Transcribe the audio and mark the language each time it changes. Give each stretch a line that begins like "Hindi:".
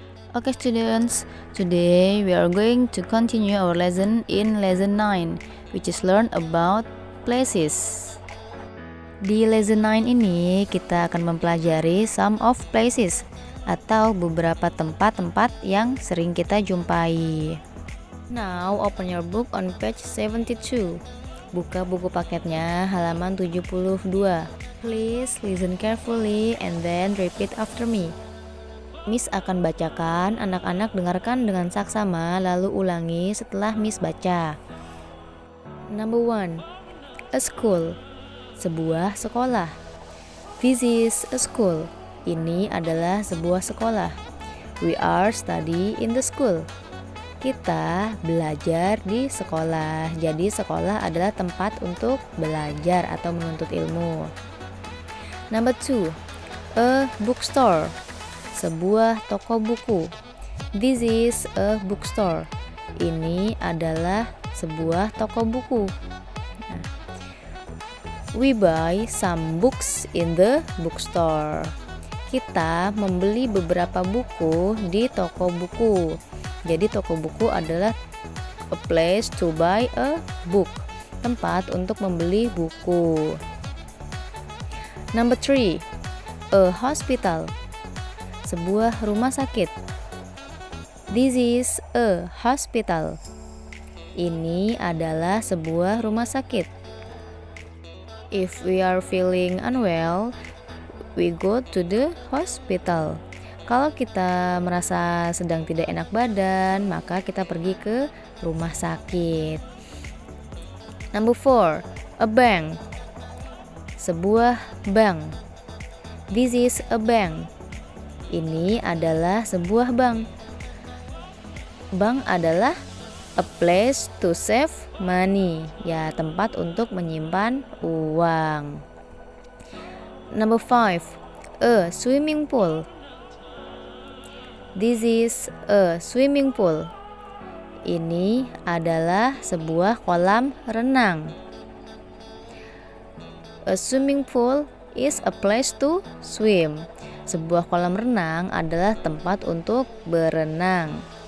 English: Okay students, today we are going to continue our lesson in lesson 9, which is learn about places.
Indonesian: Di lesson 9 ini kita akan mempelajari
English: some of places
Indonesian: atau beberapa tempat-tempat yang sering kita jumpai.
English: Now open your book on page 72.
Indonesian: Buka buku paketnya halaman 72.
English: Please listen carefully and then repeat after me.
Indonesian: Miss akan bacakan, anak-anak dengarkan dengan saksama lalu ulangi setelah Miss baca.
English: Number 1. A school.
Indonesian: Sebuah sekolah.
English: This is a school.
Indonesian: Ini adalah sebuah sekolah.
English: We are study in the school.
Indonesian: Kita belajar di sekolah. Jadi sekolah adalah tempat untuk belajar atau menuntut ilmu.
English: Number 2. A bookstore.
Indonesian: Sebuah toko buku.
English: This is a bookstore.
Indonesian: Ini adalah sebuah toko buku.
English: We buy some books in the bookstore.
Indonesian: Kita membeli beberapa buku di toko buku. Jadi toko buku adalah
English: a place to buy a book,
Indonesian: tempat untuk membeli buku.
English: Number 3. A hospital.
Indonesian: Sebuah rumah sakit.
English: This is a hospital.
Indonesian: Ini adalah sebuah rumah sakit.
English: If we are feeling unwell, we go to the hospital.
Indonesian: Kalau kita merasa sedang tidak enak badan, maka kita pergi ke rumah sakit.
English: Number 4. A bank.
Indonesian: Sebuah bank.
English: This is a bank.
Indonesian: Ini adalah sebuah bank.
English: Bank adalah a place to save money.
Indonesian: Ya, tempat untuk menyimpan uang.
English: Number 5. A swimming pool. This is a swimming pool.
Indonesian: Ini adalah sebuah kolam renang.
English: A swimming pool is a place to swim.
Indonesian: Sebuah kolam renang adalah tempat untuk berenang.